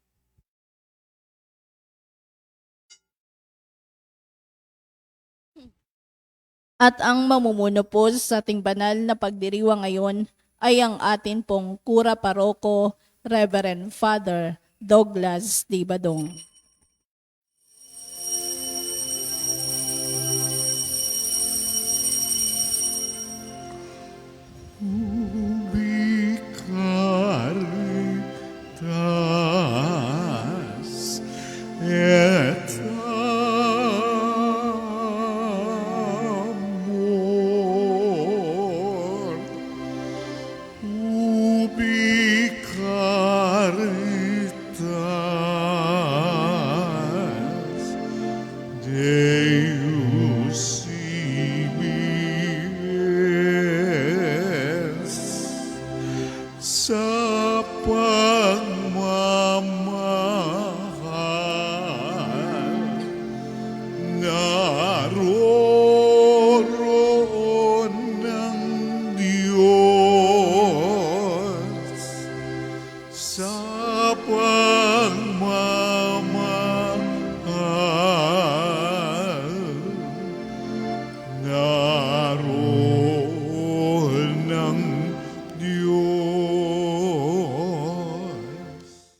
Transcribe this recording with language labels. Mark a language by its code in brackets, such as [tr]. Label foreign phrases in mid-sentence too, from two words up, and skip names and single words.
[tl] At ang mamumuno po sa ating banal na pagdiriwang ngayon ay ang atin pong Kura Paroko, Reverend Father Douglas D. Badong. [la] Caritas et amor, ubi caritas Deus ibis [tl] sa pagmamahal naroroon ng Diyos sa pagmamahal naroon ng Diyos.